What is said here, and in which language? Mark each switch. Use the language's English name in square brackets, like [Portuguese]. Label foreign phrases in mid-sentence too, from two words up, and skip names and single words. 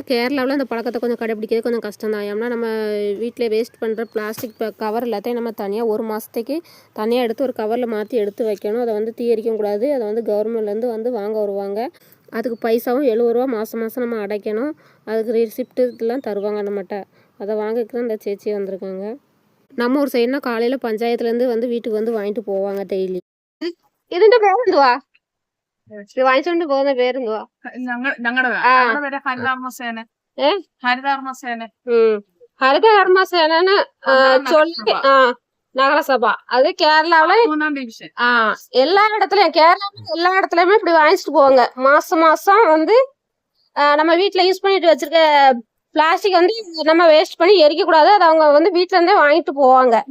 [Tamil] கேரளாவில் இந்த பழக்கத்தை கொஞ்சம் கடைப்பிடிக்கிறது கொஞ்சம் கஷ்டம் தான். ஏன்னா நம்ம வீட்டில் வேஸ்ட் பண்ணுற பிளாஸ்டிக் கவர் எல்லாத்தையும் நம்ம தனியாக 1 மாதத்துக்கு தனியாக எடுத்து ஒரு கவரில் மாற்றி எடுத்து வைக்கணும். அதை வந்து தீயரிக்கவும் கூடாது. அதை வந்து கவர்மெண்ட்லேருந்து வந்து வாங்க வருவாங்க. அதுக்கு பைசாவும் 70 ரூபா மாதம் நம்ம அடைக்கணும். அதுக்கு ரிசிப்ட்டுலாம் தருவாங்க நம்மகிட்ட. அதை வாங்கிட்டு தான் இந்த சேச்சி வந்திருக்காங்க. நம்ம ஒரு சைடுனா காலையில் பஞ்சாயத்துலேருந்து வந்து வீட்டுக்கு வந்து வாங்கிட்டு போவாங்க டெய்லி. [Malayalam] ഇതിന്റെ പേരെന്തുവാ? ഇത് വാങ്ങിച്ചോണ്ട് പോകുന്ന പേരെന്തുവാ? [Tamil] ഹരിത കർമ്മസേന சொல்லி நகரசபா. அது கேரளாவில எல்லா இடத்துலயும் எல்லா இடத்துலயுமே இப்படி வாங்கிட்டு போவாங்க. மாசம் வந்து நம்ம வீட்டுல யூஸ் பண்ணிட்டு வச்சிருக்க பிளாஸ்டிக் வந்து நம்ம வேஸ்ட் பண்ணி எரிக்க கூடாது. அது அவங்க வந்து வீட்டுல இருந்தே வாங்கிட்டு போவாங்க.